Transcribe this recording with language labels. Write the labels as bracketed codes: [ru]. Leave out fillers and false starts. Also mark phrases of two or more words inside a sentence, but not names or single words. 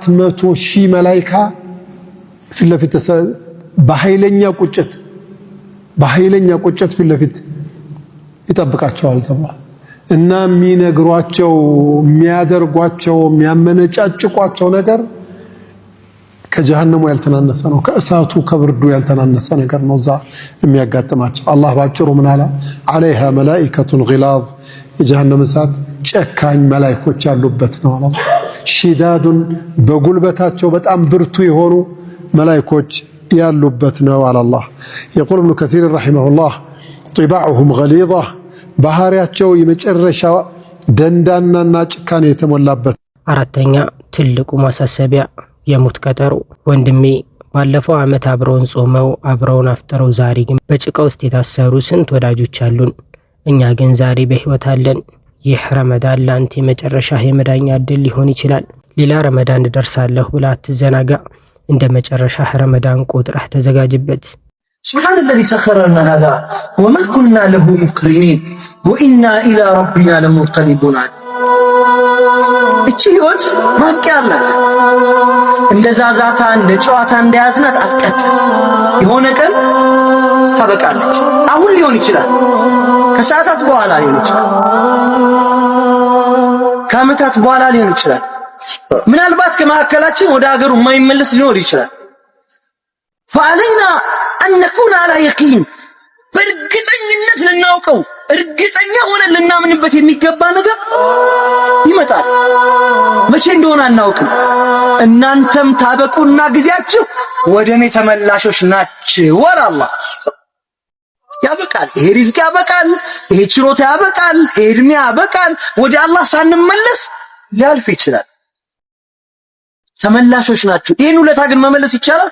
[am] 400,000 መላእክት ፊት ለፊት በኃይለኛ ቁጭት በኃይለኛ ቁጭት ፊት ለፊት ይጠብቃቸዋል ተብሏል። እና የሚነግሯቸው የሚያደርጓቸው የሚያመነጫጭቋቸው ነገር ከጀሃነሙ ያልተናነሰ ነው። ከእሳቱ ከብርዱ ያልተናነሰ ነገር ነው እዛ የሚያጋጥማቸው። አላህ ባጭሩ ምን አለ? [ar] عليها ملائكة غلاظ [am] የጀሃነም እሳት ጨካኝ መላእክቶች ያሉበት ነው አለ። ሽዳዱን በጉልበታቸው በጣም ብርቱ የሆኑ መላእክቶች ያሉበት ነው አለ አላህ። [ar] يقول ابن كثير رحمه الله طباعهم غليظة [am] ባህሪያቸው የመጨረሻ ደንዳናና ጭካኔ የተሞላበት። አራተኛ ትልቁ ማሳሰቢያ የሞት ቀጠሮ። ወንድሜ ባለፈው ዓመት አብረውን ጾመው አብረውን አፍጥረው ዛሬ ግን በጭቃ ውስጥ የታሰሩ ስንት ወዳጆች አሉን። እኛ ግን ዛሬ በህይወት አለን። ይህ ረመዳን ላንተ የመጨረሻ የመዳኛ እድል ሊሆን ይችላል። ሌላ ረመዳን ደርሳለሁ ብላ አትዘናጋ። እንደ መጨረሻ ረመዳን ቆጥረህ ተዘጋጅበት። [ar] سبحان الذي سخر لنا هذا وما كنا له مقرنين وإنا إلى ربنا لمنقلبون. [am] እቺ ህይወት ማብቂያ አላት። እንደ ዛዛታ እንደ ጨዋታ እንደያዝናት አትቀጥ። የሆነ ቀን ታበቃለች። አሁን ሊሆን ይችላል፣ ከሰዓታት በኋላ ሊሆን ይችላል፣ ከዓመታት በኋላ ሊሆን ይችላል። ምናልባት ከመካከላችን ወደ ሀገሩ የማይመለስ ሊኖር ይችላል። [ar] فعلينا أن نكون على يقين [am] በእርግጠኝነት ልናውቀው እርግጠኛ ሆነን ልናምንበት የሚገባ ነገር ይመጣል። መቼ እንደሆነ አናውቅም። እናንተም ታበቁና ጊዜያችሁ ወደኔ ተመላሾች ናችሁ [ar] والله። [am] ያበቃል፣ ይሄ ሪዝቅ ያበቃል፣ ይሄ ችሮታ ያበቃል፣ ይሄ እድሜ ያበቃል። ወደ አላህ ሳንመለስ ሊያልፍ ይችላል። ተመላሾች ናችሁ። ይሄን ውለታ ግን መመለስ ይቻላል?